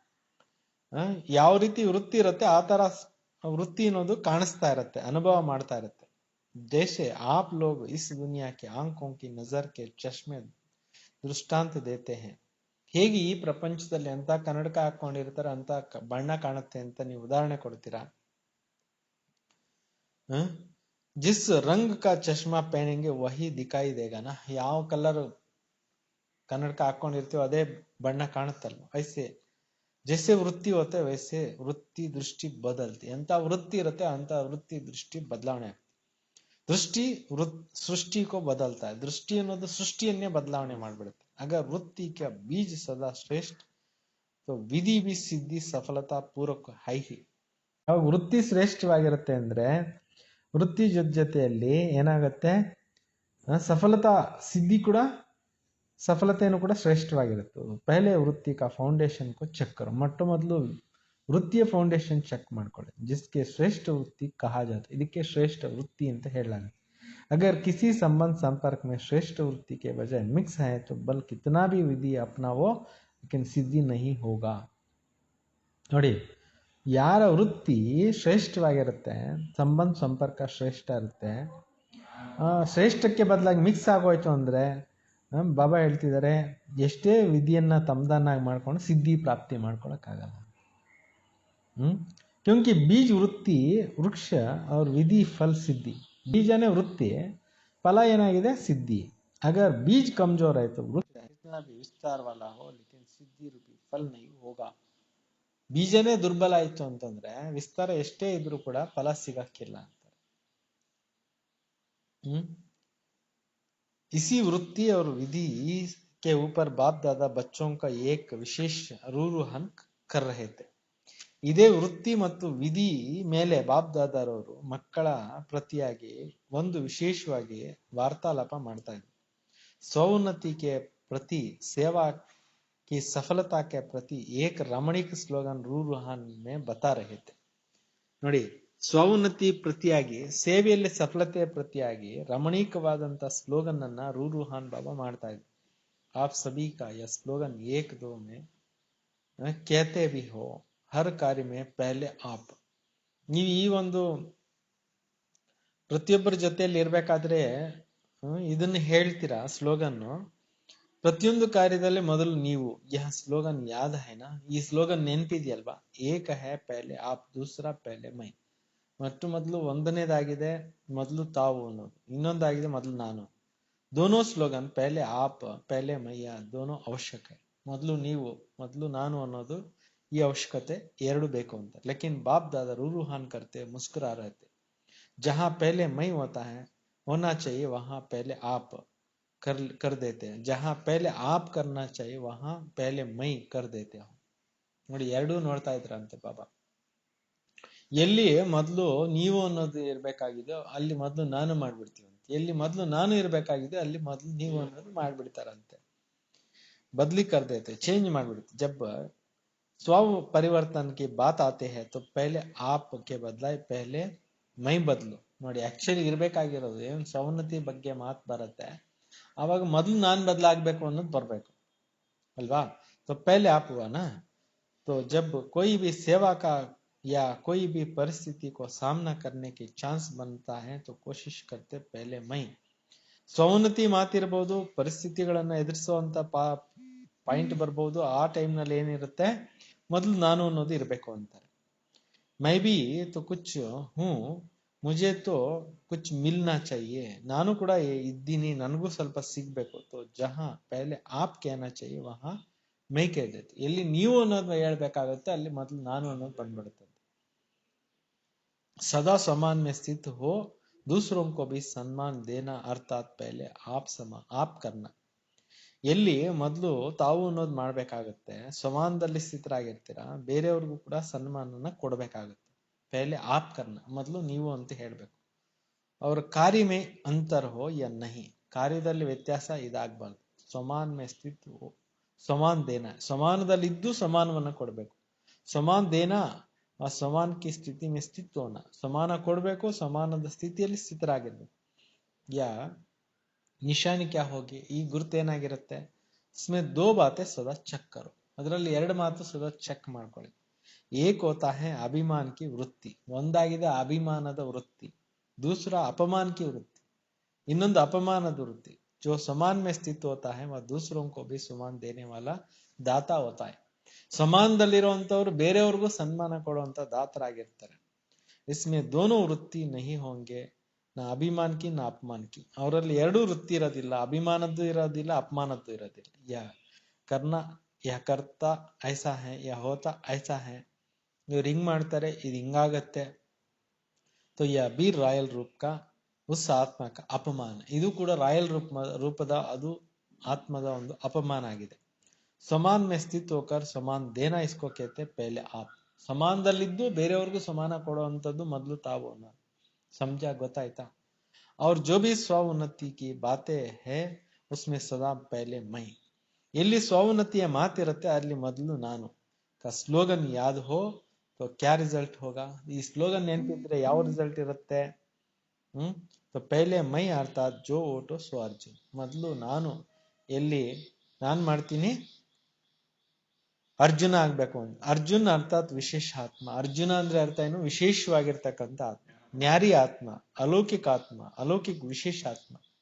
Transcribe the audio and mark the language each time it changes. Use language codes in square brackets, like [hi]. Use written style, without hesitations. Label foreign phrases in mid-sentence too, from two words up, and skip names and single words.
[kn] ಯಾವ ರೀತಿ ವೃತ್ತಿ ಇರುತ್ತೆ ಆ ತರ ವೃತ್ತಿ ಅನ್ನೋದು ಕಾಣಿಸ್ತಾ ಇರುತ್ತೆ, ಅನುಭವ ಮಾಡ್ತಾ ಇರುತ್ತೆ. [hi] जैसे आप लोग इस दुनिया के आंखों की नजर के चश्मे दृष्टांत देते हैं. [kn] ಹೇಗೆ ಈ ಪ್ರಪಂಚದಲ್ಲಿ ಅಂತ ಕನ್ನಡಕ ಹಾಕೊಂಡಿರ್ತಾರೆ ಅಂತ ಬಣ್ಣ ಕಾಣುತ್ತೆ ಅಂತ ನೀವು ಉದಾಹರಣೆ ಕೊಡ್ತೀರಾ. ಹ? [hi] जिस रंग का चश्मा पहनेंगे वही दिखाई देगा ना. [kn] ಯಾವ ಕಲರ್ ಕನ್ನಡಕ ಹಾಕೊಂಡಿರ್ತೀವೋ ಅದೇ ಬಣ್ಣ ಕಾಣುತ್ತಲ್ವ. [hi] ಐಸೆ जैसे वृत्ति होते हैं वैसे वृत्ति दृष्टि बदलती. [kn] ಎಂತ ವೃತ್ತಿ ಇರುತ್ತೆ ಅಂತ ವೃತ್ತಿ ದೃಷ್ಟಿ ಬದಲಾವಣೆ. [hi] दृष्टि सृष्टि को बदलता है. [kn] दृष्टि ಅನ್ನೋದು ಸೃಷ್ಟಿಯನ್ನೇ ಬದಲಾವಣೆ ಮಾಡ್ಬಿಡುತ್ತೆ. [hi] अगर वृत्ति का बीज सदा श्रेष्ठ तो विधि भी सिद्धि सफलता पूर्वक है ही. [kn] ಯಾವಾಗ ವೃತ್ತಿ ಶ್ರೇಷ್ಠವಾಗಿರುತ್ತೆ ಅಂದ್ರೆ ವೃತ್ತಿ ಜೊತೆಯಲ್ಲಿ ಏನಾಗುತ್ತೆ, ಸಫಲತಾ ಸಿದ್ಧಿ ಕೂಡ ಸಫಲತೆಯನ್ನು ಕೂಡ ಶ್ರೇಷ್ಠವಾಗಿರುತ್ತೆ. [hi] पहले वृत्ति का फाउंडेशन को चेक करो. [kn] ಮೊಟ್ಟ ಮೊದಲು ವೃತ್ತಿಯ ಫೌಂಡೇಶನ್ ಚೆಕ್ ಮಾಡ್ಕೊಳ್ಳಿ. [hi] जिसके श्रेष्ठ वृत्ति कहा जाता. [kn] ಇದಕ್ಕೆ ಶ್ರೇಷ್ಠ ವೃತ್ತಿ ಅಂತ ಹೇಳಲಾಗುತ್ತೆ. [hi] अगर किसी संबंध संपर्क में श्रेष्ठ वृत्ति के बजाय मिक्स है तो बल कितना भी विधि अपनावो लेकिन सिद्धि नहीं होगा. [kn] ನೋಡಿ, ಯಾರ ವೃತ್ತಿ ಶ್ರೇಷ್ಠವಾಗಿರುತ್ತೆ, ಸಂಬಂಧ ಸಂಪರ್ಕ ಶ್ರೇಷ್ಠ ಇರುತ್ತೆ, ಶ್ರೇಷ್ಠಕ್ಕೆ ಬದಲಾಗಿ ಮಿಕ್ಸ್ ಆಗೋಯ್ತು ಅಂದರೆ ಬಾಬಾ ಹೇಳ್ತಿದ್ದಾರೆ ಎಷ್ಟೇ ವಿಧಿಯನ್ನ ತಮ್ಮದನ್ನಾಗಿ ಮಾಡ್ಕೊಂಡು ಸಿದ್ಧಿ ಪ್ರಾಪ್ತಿ ಮಾಡ್ಕೊಳಕ್ಕಾಗಲ್ಲ. [hi] क्योंकि बीज वृत्ति वृक्ष और विधि फल सिद्धि. [kn] ಬೀಜನೇ ವೃತ್ತಿ, ಫಲ ಏನಾಗಿದೆ ಸಿದ್ಧಿ. [hi] अगर बीज कमजोर है तो वृक्ष कितना भी विस्तार वाला हो लेकिन सिद्धि रूपी फल नहीं होगा. [kn] ಬೀಜನೇ ದುರ್ಬಲ ಆಯ್ತು ಅಂತಂದ್ರೆ ವಿಸ್ತಾರ ಎಷ್ಟೇ ಇದ್ರೂ ಕೂಡ ಫಲ ಸಿಗಕ್ಕಿಲ್ಲ ಅಂತಾರೆ. [hi] इसी वृत्ति और विधि के ऊपर बाप दादा बच्चों का एक विशेष रूरुहन कर रहे थे. [kn] ಇದೇ ವೃತ್ತಿ ಮತ್ತು ವಿಧಿ ಮೇಲೆ ಬಾಪ್ ದಾದಾರವರು ಮಕ್ಕಳ ಪ್ರತಿಯಾಗಿ ಒಂದು ವಿಶೇಷವಾಗಿ ವಾರ್ತಾಲಾಪ ಮಾಡ್ತಾ ಇದ್ರು. [hi] ಸ್ವೋನ್ನತಿ के प्रति सेवा की सफलता के प्रति एक रमणीक स्लोगन रूरुहान में बता रहे थे. [kn] ನೋಡಿ, ಸ್ವೋನ್ನತಿ ಪ್ರತಿಯಾಗಿ ಸೇವೆಯಲ್ಲಿ ಸಫಲತೆಯ ಪ್ರತಿಯಾಗಿ ರಮಣೀಕವಾದಂತ ಸ್ಲೋಗನ್ ಅನ್ನ ರೂರುಹಾನ್ ಬಾಬಾ ಮಾಡ್ತಾ ಇದ್ರು. [hi] आप सभी का यह स्लोगन एक दो में कहते भी हो हर कार्य में पहले आप. [kn] ನೀವು ಈ ಒಂದು ಪ್ರತಿಯೊಬ್ಬರ ಜೊತೆಯಲ್ಲಿ ಇರ್ಬೇಕಾದ್ರೆ ಇದನ್ನ ಹೇಳ್ತೀರಾ ಸ್ಲೋಗನ್. ಪ್ರತಿಯೊಂದು ಕಾರ್ಯದಲ್ಲಿ ಮೊದಲು ನೀವು. [hi] यह स्लोगन याद है ना, [kn] ಈ ಸ್ಲೋಗನ್ ನೆನಪಿದೆಯಲ್ವಾ. [hi] एक है पहले आप दूसरा पहले मैं. [kn] ಮೊದಲು ಒಂದನೇದಾಗಿದೆ ಮೊದಲು ತಾವು ಅನ್ನೋದು, ಇನ್ನೊಂದಾಗಿದೆ ಮೊದಲು ನಾನು. [hi] दोनों स्लोगन पहले आप पहले मैं दोनों आवश्यक. [kn] ಮೊದಲು ನೀವು ಮೊದಲು ನಾನು ಅನ್ನೋದು ಈ ಅವಶ್ಯಕತೆ ಎರಡು ಬೇಕು ಅಂತ. [hi] लेकिन बाप दादा रूरुहान करते मुस्कुरा रहे थे. जहां पहले मैं होता है होना चाहिए वहां पहले आप कर देते हैं. जहां पहले आप करना चाहिए वहां पहले मैं कर देते हूं. [kn] ನೋಡಿ, ಎರಡೂ ನೋಡ್ತಾ ಇದ್ರಂತೆ ಬಾಬಾ. ಎಲ್ಲಿ ಮೊದಲು ನೀವು ಅನ್ನೋದು ಇರ್ಬೇಕಾಗಿದೆಯೋ ಅಲ್ಲಿ ಮೊದಲು ನಾನು ಮಾಡ್ಬಿಡ್ತೀವಿ. ಎಲ್ಲಿ ಮೊದಲು ನಾನು ಇರ್ಬೇಕಾಗಿದೆ ಅಲ್ಲಿ ಮೊದಲು ನೀವು ಅನ್ನೋದು ಮಾಡ್ಬಿಡ್ತಾರಂತೆ. [hi] बदली कर देते, [kn] चेंज ಮಾಡ್ಬಿಡುತ್ತೆ. [hi] जब स्व परिवर्तन की बात आते हैं तो पहले आप के बदलाए पहले मैं बदಲು. [kn] ನೋಡಿ, ಆಕ್ಚುಲಿ ಇರ್ಬೇಕಾಗಿರೋದು ಏನ್ ಸೌನ್ನತಿ ಬಗ್ಗೆ ಮಾತು ಬರುತ್ತೆ ಆವಾಗ ಮೊದಲು ನಾನ್ ಬದಲಾಗಬೇಕು ಅನ್ನೋದು ಬರ್ಬೇಕು ಅಲ್ವಾ. [hi] तो पहले आप हुआ ना. तो जब कोई भी सेवा का या कोई भी परिस्थिति को सामना करने की चांस बनता है तो कोशिश करते पहले मैं. [kn] ಸ್ವೋನ್ನತಿ ಮಾತಿರಬಹುದು, ಪರಿಸ್ಥಿತಿಗಳನ್ನ ಎದುರಿಸುವಂತ ಪಾಯಿಂಟ್ ಬರ್ಬಹುದು. ಆ ಟೈಮ್ ನಲ್ಲಿ ಏನಿರುತ್ತೆ ಮೊದಲು ನಾನು ಅನ್ನೋದು ಇರ್ಬೇಕು ಅಂತಾರೆ. [hi] मैं भी तो कुछ हूं मुझे तो कुछ मिलना चाहिए. [kn] ನಾನು ಕೂಡ ಇದ್ದೀನಿ, ನನಗೂ ಸ್ವಲ್ಪ ಸಿಗ್ಬೇಕು. [hi] तो जहां पहले आप कहना चाहिए वहां मैं कह देते. [kn] ಎಲ್ಲಿ ನೀವು ಅನ್ನೋದು ಹೇಳ್ಬೇಕಾಗುತ್ತೆ ಅಲ್ಲಿ ಮೊದಲು ನಾನು ಅನ್ನೋದು ಬಂದ್ಬಿಡುತ್ತೆ. [hi] सदा समान में स्थित हो, दूसरों को भी सम्मान देना अर्थात पहले आप करना. [kn] ಎಲ್ಲಿ ಮೊದಲು ತಾವು ಅನ್ನೋದು ಮಾಡ್ಬೇಕಾಗತ್ತೆ, ಸಮಾನದಲ್ಲಿ ಸ್ಥಿತರಾಗಿರ್ತೀರಾ, ಬೇರೆಯವ್ರಿಗೂ ಕೂಡ ಸನ್ಮಾನನ ಕೊಡ್ಬೇಕಾಗತ್ತೆ. [hi] पहले आप करना, [kn] ಮೊದಲು ನೀವು ಅಂತ ಹೇಳ್ಬೇಕು. [hi] और कार्य में अंतर हो या नहीं, [kn] ಕಾರ್ಯದಲ್ಲಿ ವ್ಯತ್ಯಾಸ ಇದಾಗಬಾರ್ದು. [hi] समान में स्थित हो समान देना, [kn] ಸಮಾನದಲ್ಲಿದ್ದು ಸಮಾನವನ್ನ ಕೊಡ್ಬೇಕು. [hi] समान देना और समान की स्थिति में स्थित होना, [kn] ಸಮಾನ ಕೊಡ್ಬೇಕು, ಸಮಾನದ ಸ್ಥಿತಿಯಲ್ಲಿ ಸ್ಥಿತರಾಗಿರ್ಬೇಕು. [hi] यह निशानी क्या होगी, [kn] ಈ ಗುರುತೇನಾಗಿರುತ್ತೆ. [hi] इसमें दो बातें सदा ಚೆಕ್ करो, [kn] ಅದರಲ್ಲಿ ಎರಡು ಮಾತು ಸದಾ ಚೆಕ್ ಮಾಡ್ಕೊಳ್ಳಿ. [hi] एक होता है अभिमान की वृत्ति, [kn] ಒಂದಾಗಿದೆ ಅಭಿಮಾನದ ವೃತ್ತಿ. [hi] दूसरा अपमान की वृत्ति, [kn] ಇನ್ನೊಂದು ಅಪಮಾನದ ವೃತ್ತಿ. [hi] जो समान में स्थित होता है वह दूसरों को भी सम्मान देने वाला दाता होता है. [kn] ಸಮಾನದಲ್ಲಿರುವಂತವ್ರು ಬೇರೆಯವ್ರಿಗೂ ಸನ್ಮಾನ ಕೊಡುವಂತ ದಾತರಾಗಿರ್ತಾರೆ. [hi] इसमें दोनों वृत्ति नहीं होंगे, ना अभिमान की ना अपमान की. [kn] ಅವರಲ್ಲಿ ಎರಡೂ ವೃತ್ತಿ ಇರೋದಿಲ್ಲ, ಅಭಿಮಾನದ್ದು ಇರೋದಿಲ್ಲ, ಅಪಮಾನದ್ದು ಇರೋದಿಲ್ಲ. [hi] या करना या करता ऐसा है, या होता ऐसा है, ಯಾ ಹೋತಾ ಐಸಾ ಹೈ. [kn] ಇವ್ರು ಹಿಂಗ್ ಮಾಡ್ತಾರೆ, ಇದು ಹಿಂಗಾಗತ್ತೆ. [hi] तो यह भी रॉयल रूप का उस आत्मा का अपमान. [kn] ಇದು ಕೂಡ ರಾಯಲ್ ರೂಪದ ಅದು ಆತ್ಮದ ಒಂದು ಅಪಮಾನ ಆಗಿದೆ. [hi] ಸಮಾನ್ में स्थित होकर समान देना इसको कहते पहले आप. [kn] ಸಮಾನದಲ್ಲಿದ್ದು ಬೇರೆಯವ್ರಿಗೂ ಸಮಾನ ಕೊಡುವಂಥದ್ದು ಮೊದಲು ತಾವು ಅನ್ನೋದು. [hi] समझा, [kn] ಗೊತ್ತಾಯ್ತಾ? [hi] और जो भी स्व उन्नति की बातें है उसमें सदा पहले मैं. [kn] ಎಲ್ಲಿ ಸ್ವಉನ್ನತಿಯ ಮಾತಿರುತ್ತೆ ಅಲ್ಲಿ ಮೊದಲು ನಾನು. [hi] का स्लोगन याद हो तो क्या रिजल्ट होगा. [kn] ಈ ಸ್ಲೋಗನ್ ನೆನಪಿದ್ರೆ ಯಾವ ರಿಸಲ್ಟ್ ಇರುತ್ತೆ? [hi] तो पहले मैं अर्थात जो ओटो सो अर्जुन. [kn] ಮೊದಲು ನಾನು ಎಲ್ಲಿ ನಾನ್ ಮಾಡ್ತೀನಿ, ಅರ್ಜುನ ಆಗ್ಬೇಕು ಅಂತ. ಅರ್ಜುನ್ ಅರ್ಥಾತ್ ವಿಶೇಷ ಆತ್ಮ. ಅರ್ಜುನ ಅಂದ್ರೆ ಅರ್ಥ ಏನು? ವಿಶೇಷವಾಗಿರ್ತಕ್ಕಂಥ ಆತ್ಮ, ನ್ಯಾರಿ ಆತ್ಮ, [hi] अलौकिक आत्मा, अलौकिक विशेष आत्मा.